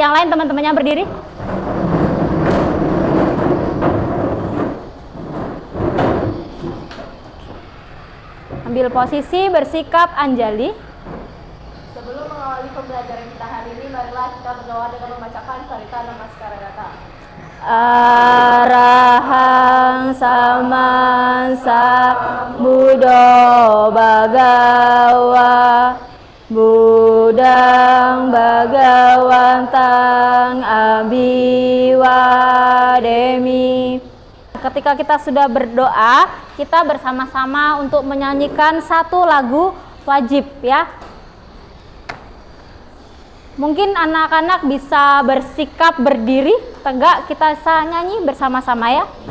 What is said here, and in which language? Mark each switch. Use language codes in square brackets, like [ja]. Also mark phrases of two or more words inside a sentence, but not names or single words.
[id] Yang lain teman-temannya berdiri. Ambil posisi, bersikap anjali. Sebelum mengawali pembelajaran kita hari ini, marilah kita berdoa dengan membacakan Carita Namaskara Gata. [pi] Arahang Samansa Buddho Bhagawa Buddhang Bhagawantang Abhiwademi. [id] Ketika kita sudah berdoa, kita bersama-sama untuk menyanyikan satu lagu wajib ya. Mungkin anak-anak bisa bersikap berdiri tegak, kita bisa nyanyi bersama-sama ya.